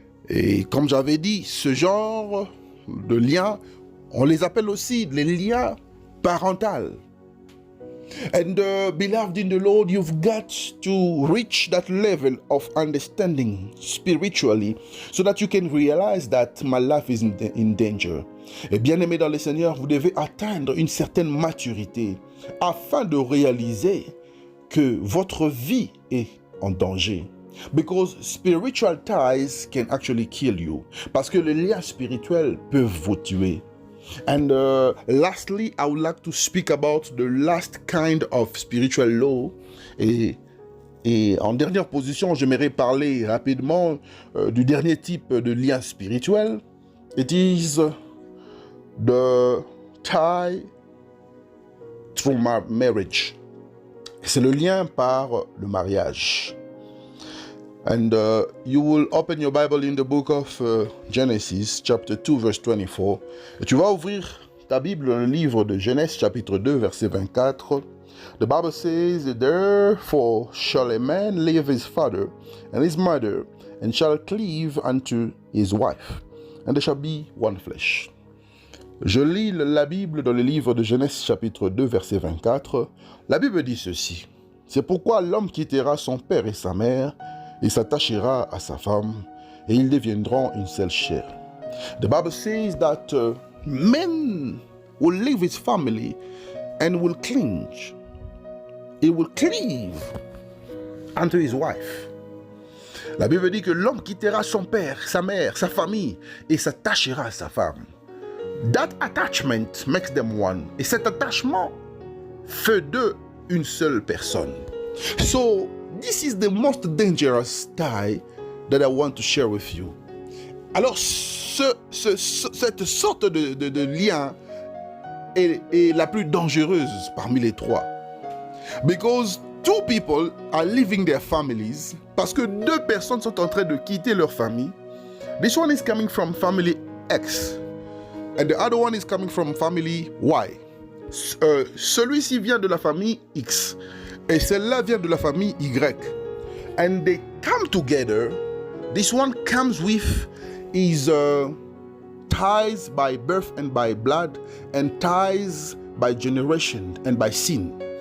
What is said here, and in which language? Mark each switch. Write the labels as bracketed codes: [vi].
[fr] Et comme j'avais dit, ce genre de liens, on les appelle aussi les liens parentaux. [en] And beloved in the Lord, you've got to reach that level of understanding spiritually so that you can realize that my life is in danger. [fr] Et bien aimé dans le Seigneur, vous devez atteindre une certaine maturité afin de réaliser que votre vie est en danger. [en] Because spiritual ties can actually kill you. [fr] Parce que les liens spirituels peuvent vous tuer. [en] And lastly, I would like to speak about the last kind of spiritual law. [fr] Et en dernière position, j'aimerais parler rapidement du dernier type de lien spirituel. [en] It is the tie through marriage. [fr] C'est le lien par le mariage. [en] And you will open your Bible in the book of Genesis, chapter 2, verse 24. [fr] Et tu vas ouvrir ta Bible dans le livre de Genèse, chapitre 2, verset 24. [en] The Bible says, therefore shall a man leave his father and his mother, and shall cleave unto his wife, and they shall be one flesh. [fr] Je lis la Bible dans le livre de Genèse, chapitre 2, verset 24. La Bible dit ceci. C'est pourquoi l'homme quittera son père et sa mère, et s'attachera à sa femme, et ils deviendront une seule chair. [en] The Bible says that man will leave his family and will cling. He will cleave unto his wife. [fr] La Bible dit que l'homme quittera son père, sa mère, sa famille, et s'attachera à sa femme. [en] That attachment makes them one. [fr] Et cet attachement fait d'eux une seule personne. [en] So, this is the most dangerous tie that I want to share with you. [fr] Alors, cette sorte de lien est la plus dangereuse parmi les trois. [en] Because two people are leaving their families, [fr] parce que deux personnes sont en train de quitter leur famille. [en] This one is coming from family X, and the other one is coming from family Y. [fr] Celui-ci vient de la famille X, et celle-là vient de la famille Y. [en] And they come together. This one comes with his ties by birth and by blood, and ties by generation and by sin.